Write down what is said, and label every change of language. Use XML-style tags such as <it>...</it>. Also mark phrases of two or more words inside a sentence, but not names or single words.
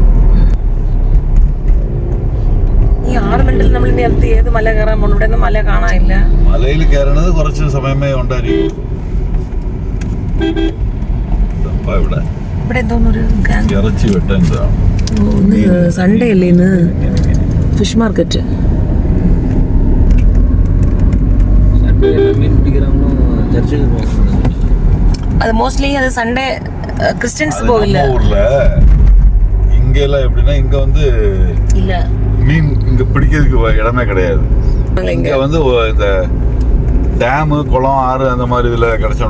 <ml>ഈ 6 മിനിറ്റിൽ നമ്മൾ ഇനി അടുത്ത് ഏത് മല കയറാൻ പോകണം? ഇവിടെ ഒന്നും മല കാണാനില്ല. മലയിൽ കയറണത് കുറച്ച് സമയമേ ഉണ്ടായിരിക്കും. ഇവിടെ ഇവിടെ എന്തോന്നൊരു ഇറച്ചി വെട്ടാൻ സൺഡേ അല്ലേ ഇന്ന്?</ml> <en>fish market.</en> <ta>அது மோஸ்ட்லி அது</ta> <en>Sunday Christians</en> <ta>போவில்ல. ஊர்ல இங்க எல்லாம் எப்படின்னா இங்க வந்து இல்ல மீன் இங்க பிடிக்கிறதுக்கு இடமே கிடையாது. இங்க வந்து இந்த டேமு குளம் ஆறு அந்த மாதிரி இதுல கிடைச்சோம்.</ta>